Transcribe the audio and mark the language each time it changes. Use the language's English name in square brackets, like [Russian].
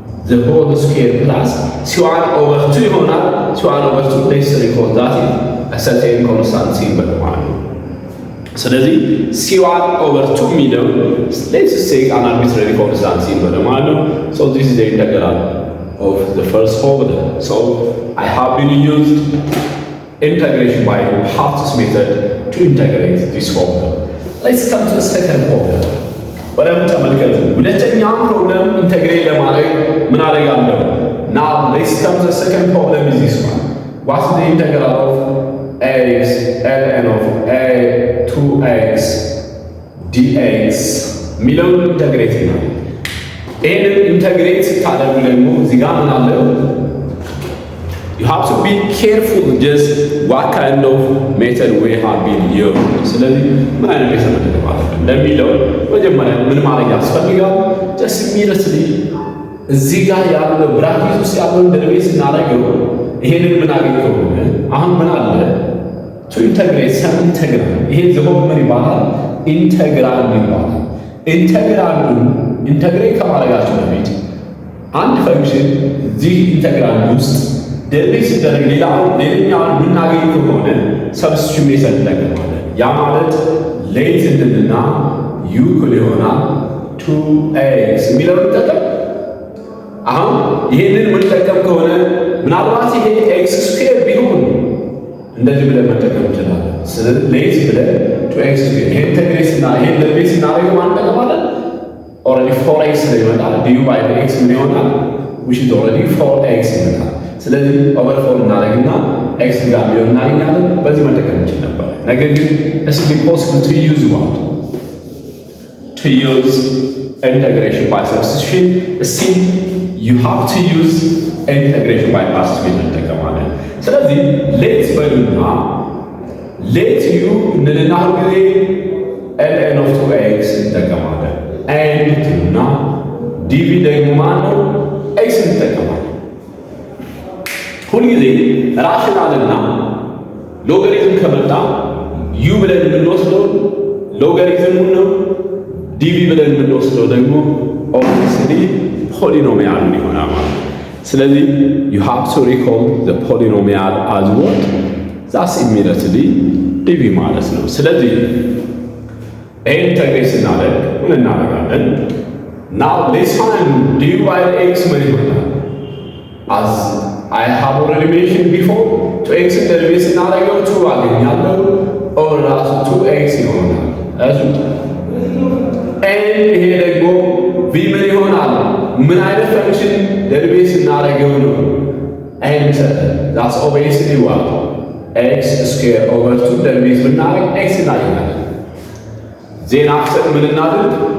[English] the whole square plus c1 over 2 ይሆናል። c1 over 2 let's recall that is a certain constant symbol [Amharic] ማለት ነው። ስለዚህ c1 over 2 የሚለው [English] let's say an arbitrary constant symbol ማለት ነው። so this is the integral of the first formula. so I have been used integration by Hart's method to integrate this formula. Let's come to the second formula. [Amharic] በደንብ ተመልከቱ። ሁለተኛው ፕሮብለም ኢንተግሬት ለማድረግ ምን አደርጋለሁ? [English] Now let's come to the second problem is this one. What is the integral of x ln of a 2x dx [Amharic] ሚለውን ኢንተግሬት ነው። ይህንን ኢንተግሬት ስታደርጉ ደግሞ እዚህ ጋር ምን አለ? [English] You have to be careful just what kind of method we have been used. [Amharic] ስለዚህ ምን አይነት ሜተድ ነው ማለት ነው ለሚለው መጀመሪያ ምን ማድረግ ያስፈልጋል? [English] just immediately [Amharic] እዚህ ጋር ያለው ብራኬት ውስጥ ያለውን ደርቤት ስናደርገው ይሄንን ምን አገኘው? አሁን ምን አለ? [English] to integrate some integral [Amharic] ይሄ ዘሆን ምን ይባላል? ኢንተግራል ይባላል። ኢንተግራሉን ኢንተግሬት ከማድረጋችን በፊት አንድ ፈንክሽን እዚህ ኢንተግራል ውስጥ ደርቤት ሲደረግ ሌላኛውን የምናገኝ ከሆነ ሰብስቲቱት ሜተድ እንጠቀማለን። ያ ማለት ሌት እንልና ዩ እኩል ይሆናል 2x የሚለውን እንጠቀም። አሁን ይሄንን የምንጠቀም ከሆነ ምናልባት ይሄ ኤክስ ስኩዌር ቢሆን እንደዚህ ብለን መጠቀም እንችላለን። ስለዚህ ሌት ብለን 2x ስኩዌር ይሄን ኢንተግሬት እና ይሄን ደርቤት ስናደርገው ማን እንጠቀማለን? ኦልሬዲ 4x ይመጣል። ዲዩ ባይ ኤክስ ምን ይሆናል? [English] which is already 4x [Amharic] ይመጣል። ስለዚህ ኦቨር 4 እናደርግና ኤክስ ጋር ቢሆን እናገኛለን። በዚህ መጠቀም እንችል ነበር። ነገር ግን [English] it's impossible to use what? To use integration by substitution. Still you have to use integration by substitution [Amharic] እንጠቀማለን። ስለዚህ ሌት በሉና ሌት ዩ እንልና ሁልጊዜ [English] ln of 2x እንጠቀማለን። and [Amharic] እና ዲቪ ደግሞ ማነው? ኤክስ እንጠቀማለን። ሁልጊዜ ራሽናልና ሎጋሪዝም ከመጣ ዩ ብለን የምንወስደው ሎጋሪዝሙን ነው። ዲቪ ብለን የምንወስደው ደግሞ ኦብቪየስሊ ፖሊኖሚያሉን ይሆናል ማለት ነው። ስለዚህ [English] you have to recall the polynomial as what? that's immediately [Amharic] ዲቪ ማለት ነው። ስለዚህ ይህን ኢንተግሬት ስናደርግ ምን እናደርጋለን? [English] now let's find ዲቪ by x [Amharic] ምን ይሆናል? [English] as I have already mentioned before [Amharic] 2x ደርቤት ስናደርገው 2 አገኛለሁ ኦር ራሱ 2x ይሆናል። እሱ and ይሄ ደግሞ v ምን ይሆናል? ምን አይነት ፈንክሽን ደርቤት ስናደርገው ነው? [English] and that's obviously what? x square over 2 ደርቤት ብናደርግ x እናገኛለን። ዜን አፍተር [Amharic] ምን እናድርግ?